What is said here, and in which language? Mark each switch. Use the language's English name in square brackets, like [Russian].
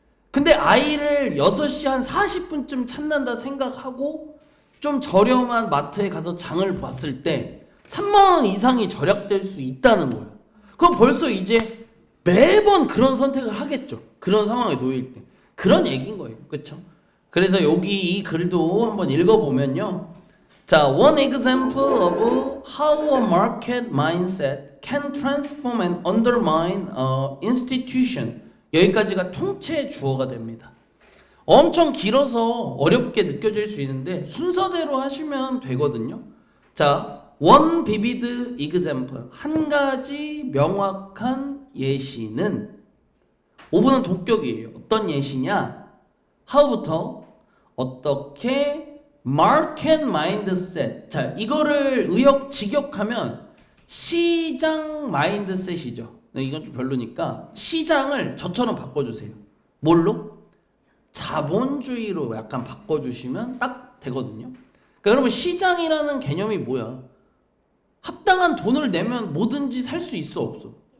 [Korean] 근데 아이를 6시 한 40분쯤 찾는다 생각하고 좀 저렴한 마트에 가서 장을 봤을 때 3만 원 이상이 절약될 수 있다는 거예요. 그럼 벌써 이제 매번 그런 선택을 하겠죠. 그런 상황에 놓일 때. 그런 얘기인 거예요. 그렇죠? 그래서 여기 이 글도 한번 읽어보면요. [English] 자, one example of how a market mindset can transform and undermine an institution. [Korean] 여기까지가 통째 주어가 됩니다. 엄청 길어서 어렵게 느껴질 수 있는데 순서대로 하시면 되거든요. [English] 자, one vivid example. [Korean] 한 가지 명확한 예시는 5분은 동격이에요. 어떤 예시냐? how부터 어떻게 [English] market mindset. [Korean] 자, 이거를 직역하면 시장 마인드셋이죠. 이건 좀 별로니까 시장을 저처럼 바꿔주세요. 뭘로? 자본주의로 약간 바꿔주시면 딱 되거든요. 그러니까 여러분, 시장이라는 개념이 뭐야? 합당한 돈을 내면 뭐든지 살 수 있어 없어?